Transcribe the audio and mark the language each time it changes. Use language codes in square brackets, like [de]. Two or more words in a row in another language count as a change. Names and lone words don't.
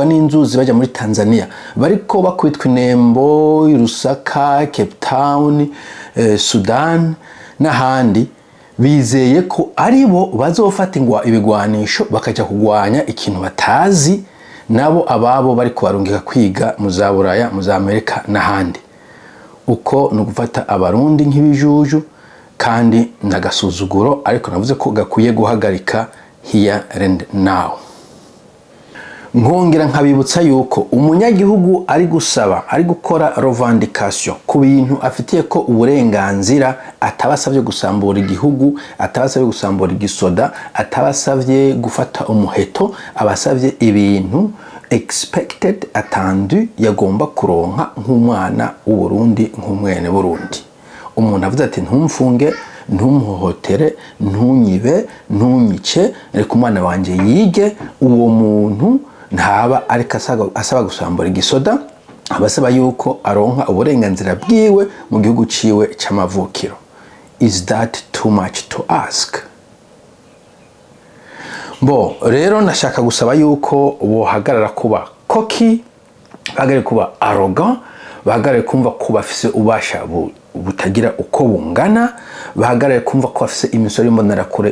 [rn] n'inzuzi baje muri Tanzania bariko bakwitwa inembo Lusaka Cape Town Sudan n'ahandi bizeye ko aribo bazofatingwa ibigwanisho bakaja kugwanya ikintu batazi nabo ababo bariko barungika kwiga mu za Buraya mu za Amerika n'ahandi uko no gufata abarundi nk'ibijuju kandi ndagasuzuguro ariko navuze ko gakuye guhagarika [en] here and now. [rn] Nkongera nkabibutsa yuko umunyagihugu ari gusaba ari gukora revendication ku bintu afitiye ko uburenganzira atabasavye gusambura igihugu atabasavye gusambura igisoda atabasavye gufata umuheto abasavye ibintu expected attendu yagomba kuronka nk'umwana w'Uburundi nk'umwene Burundi. Umuntu avuze ati ntumfunge ntumuhotere ntunyibe ntunyice reka umwana wanje yige uwo muntu ntaba ariko asaba gusambura igisoda abasaba yuko aronka uburenganzira bwiwe mu gihugu ciwe c'amavukiro. [en] Is that too much to ask? [rn] Bo rero nashaka gusaba yuko bohagarara kuba koki bahagarare kuba arrogant bahagarare kumva ko bafise ubasha butagira uko bungana bahagarare kumva ko bafise imisoro y'imbonerakure